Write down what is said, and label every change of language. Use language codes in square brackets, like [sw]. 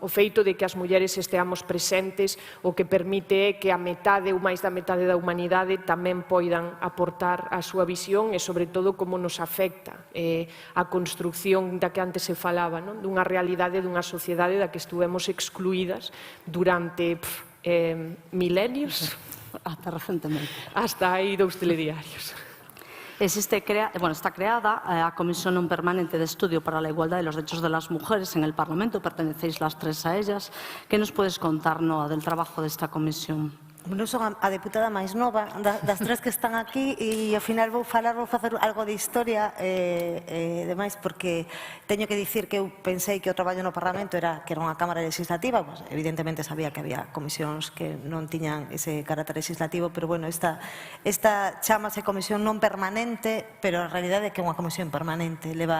[gl] O feito de que as mulleres esteamos presentes o que permite é que a metade ou máis da metade da humanidade tamén poidan aportar a súa visión e, sobre todo, como nos afecta a construcción da que antes se falaba, dunha realidade, dunha sociedade da que estuvemos excluídas durante milenios. Hasta recentemente. Hasta aí 2 telediarios. [es] Está creada a Comisión Non Permanente de Estudio para la Igualdad de los Derechos de las Mujeres en el Parlamento, pertenecéis las tres a ellas. ¿Qué nos puedes contar, Noa, del trabajo de esta comisión? [gl] Non son a deputada máis nova das tres que están aquí e ao final vou facer algo de historia e demais, porque teño que dicir que eu pensei que o traballo no Parlamento era unha Cámara Legislativa. Pues, evidentemente sabía que había comisións que non tiñan ese carácter legislativo, pero bueno, esta chámase Comisión Non Permanente, pero a realidade é que é unha comisión permanente.